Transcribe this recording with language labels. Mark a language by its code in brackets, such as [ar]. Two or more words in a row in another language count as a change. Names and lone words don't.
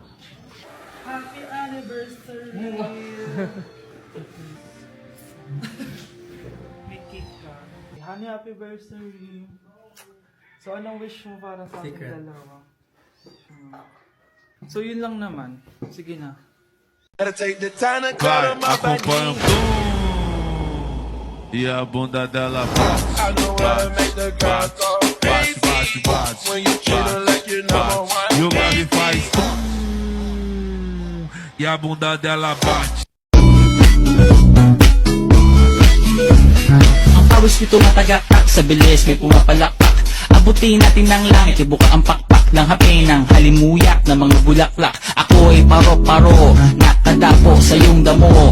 [en] Happy anniversary! [tl] May cake ka. [en] Honey, happy anniversary! [tl] So, anong wish mo para sa ating dalawa? So, yun lang naman. Sige na. [pt] Vai, acompanha o e a bunda dela bate, bate, bate, bate, bate. E o grave faz e a bunda dela bate. [tl] Ang pawis nito matagakak, sa bilis may pumapalakpak. Abutin natin ng langit, ibuka ang pakpak ng hape ng halimuyak ng mga bulaklak. Ako ay paro-paro, nakadapo sa iyong damo.